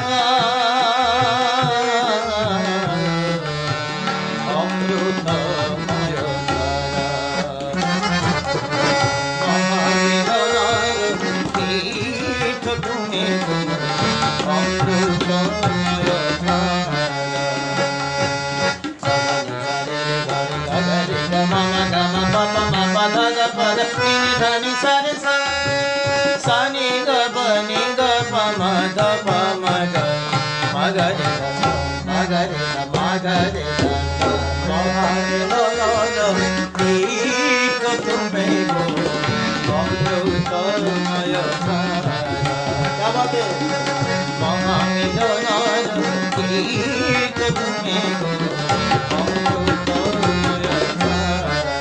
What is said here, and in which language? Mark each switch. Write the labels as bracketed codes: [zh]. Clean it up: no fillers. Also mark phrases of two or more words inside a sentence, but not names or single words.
[as] অমৃতময় ধারা মহামিলনার তীর্থ তুমি অমৃতময় ধারা মা গা মা পা পা মা পা ধা গা পা ধা নি ধা নি সা রে সা সা নি গ প নি গ প মা ধ প মা গা রে সা মা গা রে সা মা গা রে সা মহামিলনার তীর্থ তুমি গো অমৃতময় ধারা। [hi] क्या बात है? [as] মহামিলনার তীর্থ তুমি গো অমৃতময় ধারা।